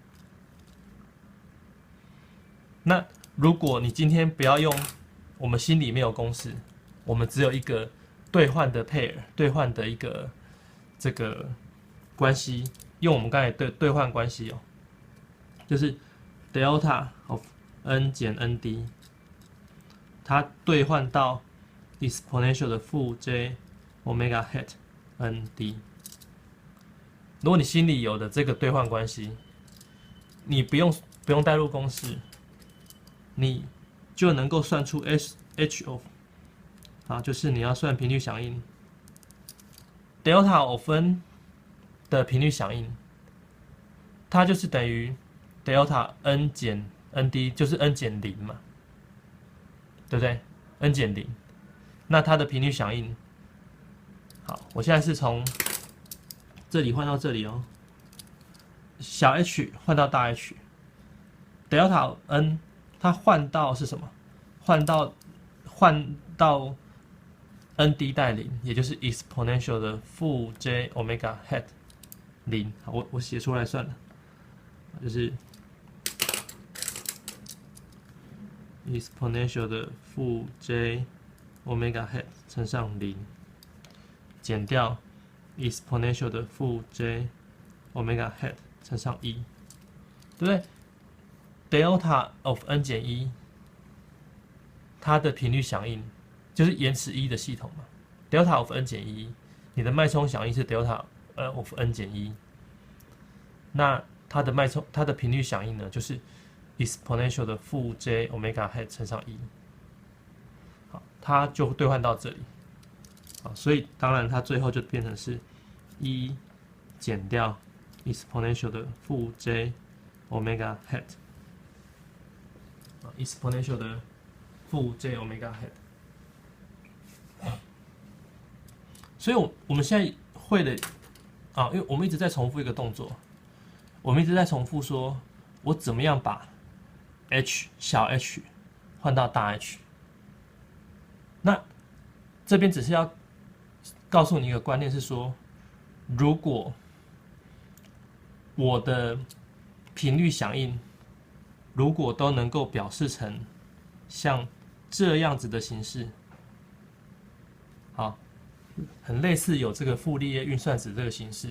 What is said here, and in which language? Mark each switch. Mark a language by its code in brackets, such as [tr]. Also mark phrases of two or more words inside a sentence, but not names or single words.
[zh] 那如果你今天不要用，我們心裡沒有公式，我們只有一個兌換的 pair， 兌換的一個這個關係，用我們剛才的兌換關係哦，就是 [en] delta of n [zh] 減 nd，它兌換到 exponential 的負 [en] j omega hat nd。 [zh] 如果你心裡有的這個兌換關係，你不用帶入公式，你就能夠算出 [en] h of [zh] 就是你要算頻率響應 [en] delta of n [zh] 的頻率響應，它就是等於 [en] delta n [zh] 減 nd， 就是 n 減0嘛，對不對 ？n 減0，那它的頻率響應，好，我現在是從這裡換到這裡哦，小 h 換到大 h， [en] delta n [zh] 它換到是什麼？換到 nd 帶0，也就是 exponential 的負 [en] j omega hat [zh] 0。我寫出來算了，就是 exponential 的負 [en] j omega hat [zh] 乘上0，減掉 exponential 的負 [en] j omega hat [zh] 乘上1，對不對 ？ [en] delta of n [zh] 減1，它的頻率響應就是延遲1的系統嘛。 [en] delta of n [zh] 減1，你的脈衝響應是 [en] delta of n [zh] 減1，那它的頻率響應呢，就是 exponential 的負 [en] j omega hat [zh] 乘上1，好，它就兌換到這裡。好，所以當然它最後就变成是1減掉 exponential 的負 [en] j omega hat， [zh] exponential 的負 [en] j omega hat。 [zh] 所以我們現在會的因為我們一直在重複一個動作，我們一直在重複說，我怎麼樣把 h 小 h 換到大 H。那這邊只是要告訴你一個觀念是說，如果我的頻率響應如果都能夠表示成像這樣子的形式，好，很類似有這個傅立葉運算子這個形式。